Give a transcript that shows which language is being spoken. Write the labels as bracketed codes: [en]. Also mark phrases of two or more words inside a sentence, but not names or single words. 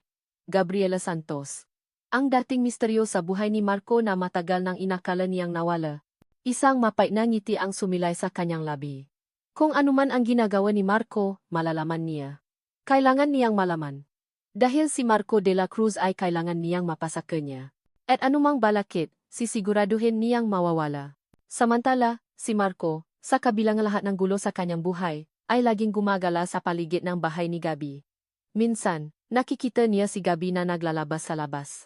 [tl] Gabriela Santos. Ang dating misteryo sa buhay ni Marco na matagal nang inakala niyang nawala. Isang mapait na ngiti ang sumilay sa kanyang labi. Kung anuman ang ginagawa ni Marco, malalaman niya. Kailangan niyang malaman. Dahil si Marco de la Cruz ay kailangan niyang mapasaka niya. At anumang balakid, sisiguraduhin niyang mawawala. Samantala, si Marco, sa kabilang lahat ng gulo sa kanyang buhay, ay laging gumagala sa paligid ng bahay ni Gabi. Minsan, nakikita niya si Gabi na naglalabas sa labas.